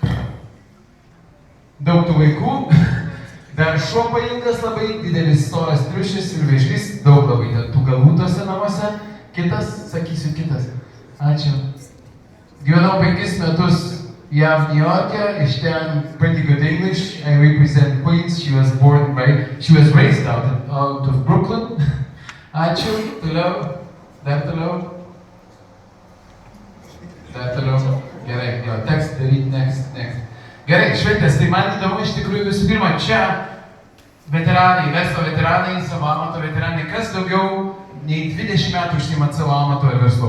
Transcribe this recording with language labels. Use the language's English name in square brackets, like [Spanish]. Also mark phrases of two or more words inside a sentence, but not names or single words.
[Lithuanian] Daug tų vaikų, dar šuo pailgas labai, didelis storas triušis ir vėžlys, daug labai tų galvų tose namuose. Kitas, sakysiu kitas. Ačiū. Gyvenau 5 metus JAV New York'e, iš ten [English] pretty good English. I represent Queens. She was raised out of Brooklyn. [Lithuanian] Ačiū. Toliau. Dar toliau. Gerai, jo, teks daryti next. Gerai, šventės, tai man įdomu iš tikrųjų visų pirma, čia veteranai, verslo veteranai, savo amato veteranai, kas daugiau nei 20 metų užsiimat savo amato ir verslo?